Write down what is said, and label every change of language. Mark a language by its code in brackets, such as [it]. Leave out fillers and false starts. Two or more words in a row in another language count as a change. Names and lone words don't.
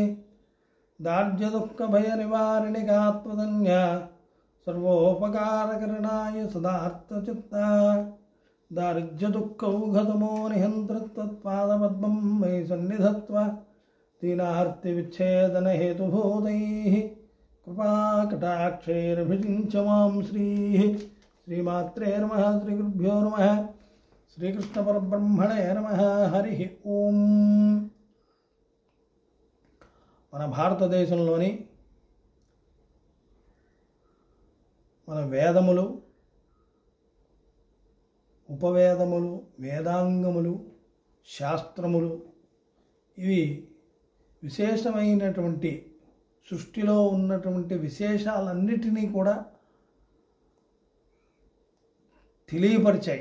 [sa] दार्ढ्यदुःखभयनिवारिणिकात्मधन्या सर्वोपकारकरणाय सदार्थचित्ता दारिद्र्यदुःखौघतमो निहन्त्रत्वत्पादपद्मं मयि सन्निधत्व दीनार्तिविच्छेदनहेतुभूतैः कृपाकटाक्षैरभिषिञ्च मां श्रीमात्रे नमः। श्रीगुरुभ्यो नमः। శ్రీకృష్ణపరబ్రహ్మణే నమః. హరి ఓం. [te] మన భారతదేశంలోని మన వేదములు, ఉపవేదములు, వేదాంగములు, శాస్త్రములు ఇవి విశేషమైనటువంటి సృష్టిలో ఉన్నటువంటి విశేషాలన్నిటినీ కూడా తెలియపరిచాయి.